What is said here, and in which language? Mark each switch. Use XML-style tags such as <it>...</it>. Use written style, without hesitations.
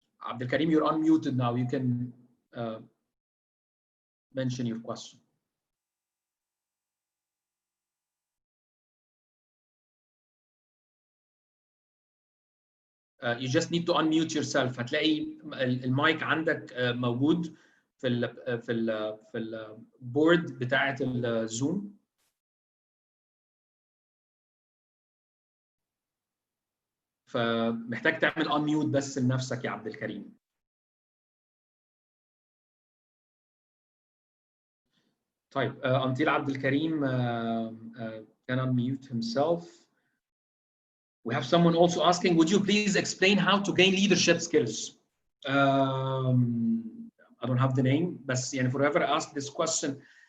<en>Abdul Karim, you're unmuted now. You can mention your question. You just need to unmute yourself.</en> <ar>هتلاقي المايك عندك موجود في البورد بتاعة الزوم. فمحتاج تعمل unmute بس لنفسك يا عبد الكريم.</ar> <en>طيب until عبد الكريم can unmute himself. We have someone also asking, would you please explain how to gain leadership skills? I don't have the name, but يعني forever ask this question.</en>